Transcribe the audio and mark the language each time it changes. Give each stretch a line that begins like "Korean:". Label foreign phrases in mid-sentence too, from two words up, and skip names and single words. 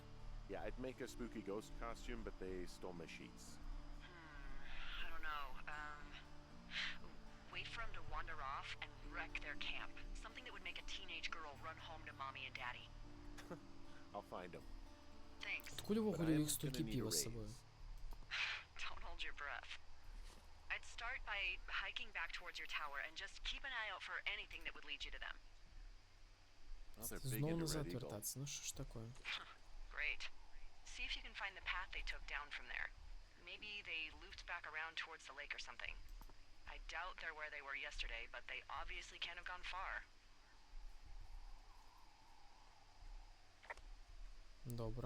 English: Yeah, I'd make a spooky ghost costume, but they stole my sheets. I don't know. Wait for them to wander off and wreck their camp. Something that would make a teenage girl run home to mommy and daddy. I'll find them. Thanks.
Belarusian: Адкуль увогуле у іх столькі піва з сабою?
English: Don't hold your breath. I'd start by hiking back towards your tower and just keep an eye out for anything that would lead you to them. Oh, they're big
Ukrainian: Знову
English: into
Ukrainian: назад
English: Red Eagle.
Ukrainian: вертатися. Ну що ж таке?
English: Great. See if you can find the path they took down from there. Maybe they looped back around towards the lake or something. I doubt they're where they were yesterday, but they obviously can't have gone far.
Ukrainian: Добре.